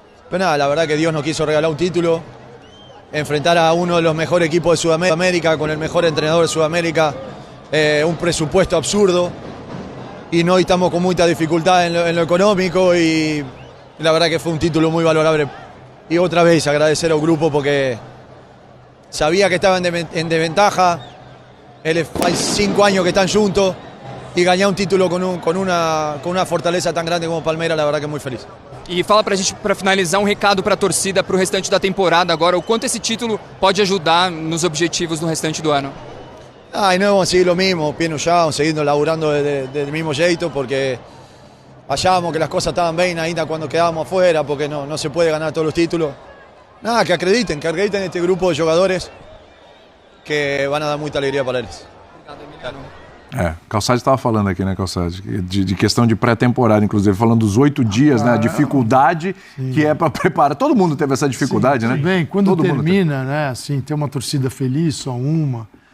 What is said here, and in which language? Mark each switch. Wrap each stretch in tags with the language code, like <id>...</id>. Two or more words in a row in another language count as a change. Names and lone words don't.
<es>Pero nada, la verdad que Dios nos quiso regalar un título enfrentar a uno de los mejores equipos de Sudamérica, con el mejor entrenador de Sudamérica, un presupuesto absurdo, y no estamos con mucha dificultad en lo económico, y la verdad que fue un título muy valorable. Y otra vez agradecer al grupo porque sabía que estaban en desventaja, hay 5 años que están juntos,</es> <pt>e ganhar um título com uma fortaleza tão grande como Palmeiras,</pt> <es>la verdad que</es> <pt>muito feliz. E fala pra gente, pra finalizar, um recado pra torcida pro restante da temporada agora, o quanto esse título pode ajudar nos objetivos no restante do ano.</pt> <es>Y no vamos a seguir lo mismo, pie</es> <pt>no chão,</pt> <es>seguindo laburando del mismo jeito, porque achávamos que las cosas estaban bien ainda cuando quedábamos afuera, porque no se puede ganar todos los títulos. Nada, que acrediten en este grupo de jogadores que van a dar</es> <pt>muita alegria para eles. Obrigado, Emiliano. Calçade estava falando aqui, né, Calçade? De questão de pré-temporada, inclusive, falando dos 8 dias, né? A dificuldade que é para preparar. Todo mundo teve essa dificuldade, né? Bem, quando Todo termina, né, assim, ter uma torcida feliz, só uma.</pt>